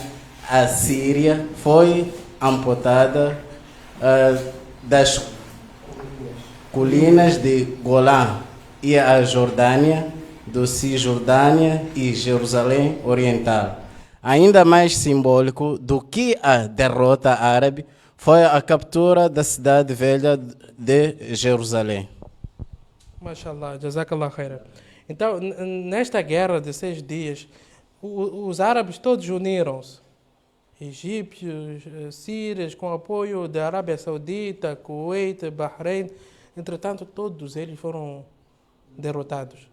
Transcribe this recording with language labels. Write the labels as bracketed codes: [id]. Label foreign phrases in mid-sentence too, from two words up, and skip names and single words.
[pt] A Síria foi amputada das colinas de Golã e a Jordânia, do Cisjordânia e Jerusalém Oriental. Ainda mais simbólico do que a derrota árabe foi a captura da cidade velha de Jerusalém. [ar] ما شاء الله، جزاك الله خيرا. [pt] Então, nesta guerra de 6 dias, os árabes todos uniram-se. Egípcios, sírios, com apoio da Arábia Saudita, Kuwait, Bahrein. Entretanto, todos eles foram derrotados.